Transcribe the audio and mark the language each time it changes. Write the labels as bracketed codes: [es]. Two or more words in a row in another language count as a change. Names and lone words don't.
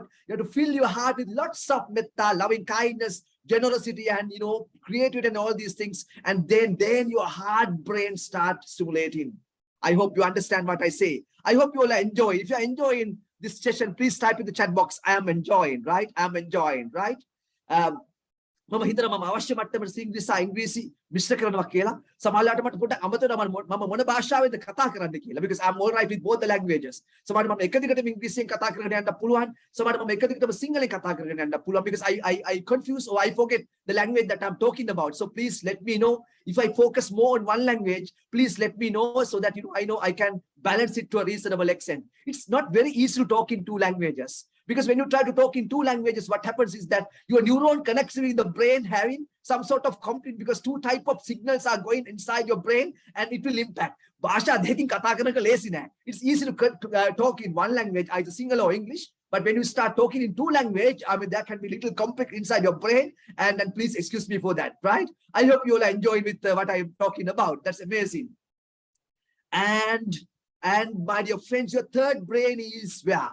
[en] You have to fill your heart with lots of metta, loving kindness, generosity, and creativity, and all these things. And then your heart brain start stimulating. I hope you understand what I say. I hope you all enjoy. If you're enjoying this session, please type in the chat box, I am enjoying, right? I'm enjoying, right? [si] මම හිතනවා මම අවශ්‍ය මට්ටමට ඉංග්‍රීසි මිශ්‍ර කරනවා කියලා සමහරවිට මට පොඩ්ඩක් අමතනවා මම මොන භාෂාවෙන්ද කතා කරන්න කියලා [en] because I'm all right with both the languages [si] සමහරවිට මම එක දිගටම ඉංග්‍රීසියෙන් කතා කරගෙන යන්න පුළුවන් සමහරවිට මම එක දිගටම සිංහලෙන් කතා කරගෙන යන්න පුළුවන් [en] because I confuse or I forget the language that I'm talking about so please let me know if I focus more on one language please let me know so that I know I can balance it to a reasonable extent it's not very easy to talk in two languages because when you try to talk in two languages, what happens is that your neuron connection in the brain having some sort of conflict because two type of signals are going inside your brain and it will impact. [si] Bhasha දෙකකින් කතා කරනක ලේසි නෑ. [en] It's easy to talk in one language, either Sinhala or English. But when you start talking in two language, I mean, that can be little complex inside your brain. And then please excuse me for that, right? I hope you all are enjoying with what I'm talking about. That's amazing. And my dear friends, your third brain is where?